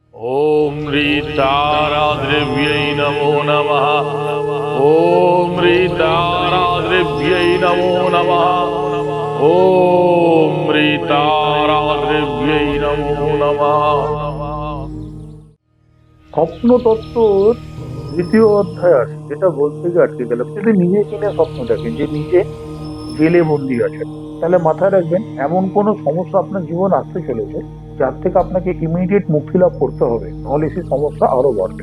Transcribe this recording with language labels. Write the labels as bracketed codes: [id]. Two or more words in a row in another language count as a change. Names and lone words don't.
[sa] ओम ह्रीताराद्रिव्यै नमो नमः। ओम ह्रीताराद्रिव्यै नमो नमः। ओम ह्रीताराद्रिव्यै नमो नमः। [bn] স্বপ্নতত্ত্বর দ্বিতীয় অধ্যায় আছে, যেটা বলতে গিয়ে আটকে গেলাম। যদি নিজে কিনে স্বপ্ন দেখেন যে নিজে জেলে বন্দি আছেন, তাহলে মাথায় রাখবেন এমন কোনো সমস্যা আপনার জীবন আসতে চলেছে যার থেকে আপনাকে ইমিডিয়েট মুক্তি লাভ করতে হবে, নাহলে সেই সমস্যা আরো বাড়বে।